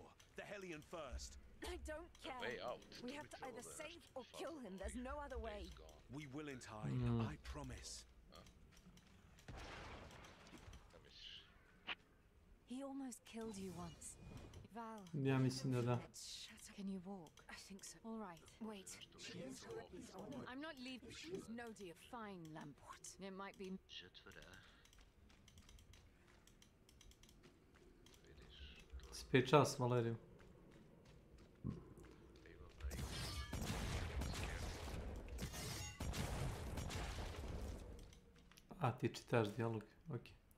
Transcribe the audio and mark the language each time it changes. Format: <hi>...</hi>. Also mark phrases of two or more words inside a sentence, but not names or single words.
<en>The Hellion first. I don't care. Way out. We have to either save or kill him. There's no other way. We will in time. I promise. He almost killed you once. Val.</en> <hr>Ja mislim da da.</hr> <en>Can you walk? I think so. All right. Wait. I'm not leaving. No, dear. Fine, Lamport. It might be.</en> <sl>Spet čas, Valeriju.</sl> <hr>A, ti čitaš dijalog, okej.</hr>